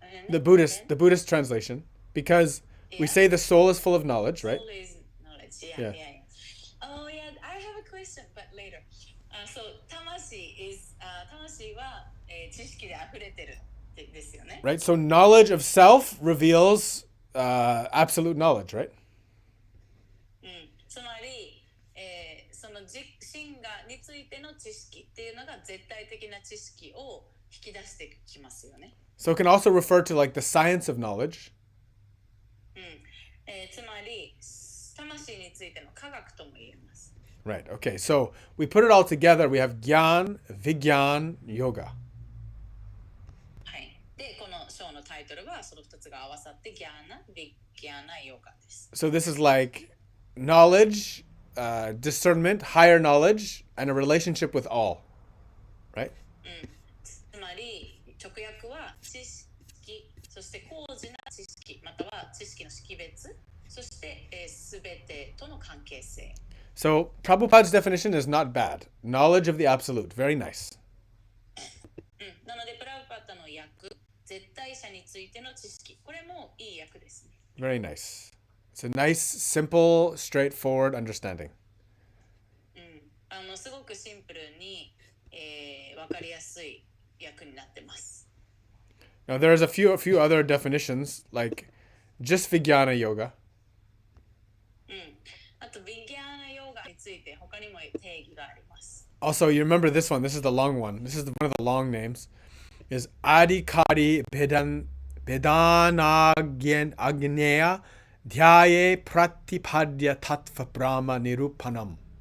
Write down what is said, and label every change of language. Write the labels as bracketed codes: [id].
[en] The Buddhist translation, because we say the soul is full of knowledge, right? Soul is knowledge. Yeah, Yeah. yeah, yeah. Oh, yeah. I have a question, but later. [ja] So 魂は、知識で溢れてるですよね。 [en] Right. So knowledge of self reveals absolute knowledge, right? [ja] つまり、その自身がについての知識っていうのが絶対的な知識を引き出してきますよね。 [en] So it can also refer to like the science of knowledge. [ja] つまり魂についての科学とも言えます。 [en] Right. Okay. So we put it all together. We have Gyan, Vigyan, Yoga. [ja] はい。で、この章のタイトルはその2つが合わさってギャーナ、ビッギャーナ、ヨガです。 [en] So this is like knowledge, discernment, higher knowledge, and a relationship with all. Right? [ja] つまり直訳は知識、そして高次な知識、または知識の識別、そしてすべてとの関係性。 [en] So Prabhupada's definition is not bad. Knowledge of the absolute. Very nice. [ja] なのでプラブパッタの訳、絶対者についての知識、これもいい訳ですね。 [en] Very nice. It's a nice, simple, straightforward understanding. [ja] すごくシンプルに、わかりやすい訳になってます。 [en] Now there's a few other definitions like just Vijnana Yoga. [ja] あとビギャーナヨガについて他にも定義があります。 [en] Also, you remember this one. This is the long one. This is one of the long names. [sa] Is Adhikari Agneya Dhyaye Pratipadya Tattva Brahma Nirupanam.